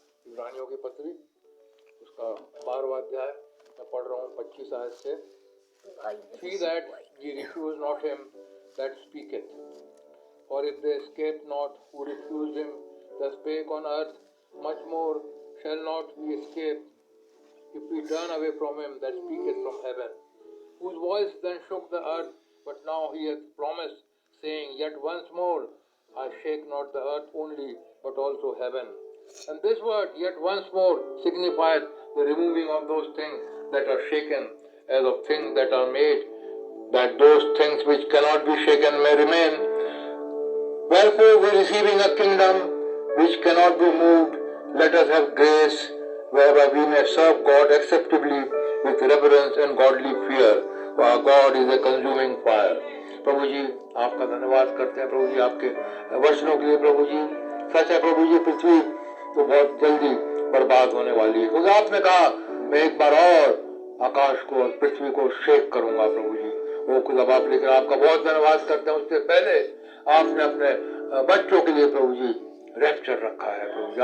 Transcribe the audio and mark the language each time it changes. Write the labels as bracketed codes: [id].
[hi] इब्रानियों की पत्री उसका 12वां अध्याय मैं पढ़ रहा हूँ 25 आयत से। [en] See that ye refuse not him that speaketh, for if they escape not who refused him that spake on earth, much more shall not we escape if we turn away from him that speaketh from heaven, whose voice then shook the earth, but now he hath promised, saying, Yet once more I shake not the earth only, but also heaven. And this word, yet once more, signifieth the removing of those things that are shaken, as of things that are made, that those things which cannot be shaken may remain. Wherefore, we receiving a kingdom which cannot be moved, let us have grace, whereby we may serve God acceptably with reverence and godly fear. For our God is a consuming fire. [hi] प्रभु जी आपका धन्यवाद करते हैं प्रभु जी आपके वचनों के लिए। प्रभु जी सच है प्रभु जी, पृथ्वी तो बहुत जल्दी बर्बाद होने वाली है, क्योंकि आपने कहा मैं एक बार और आकाश को और पृथ्वी को शेक करूंगा प्रभु जी। वो खुदा बाप, लेकिन आपका बहुत धन्यवाद करते हैं, उससे पहले आपने अपने बच्चों के लिए प्रभु जी रैप्चर रखा है प्रभु जी।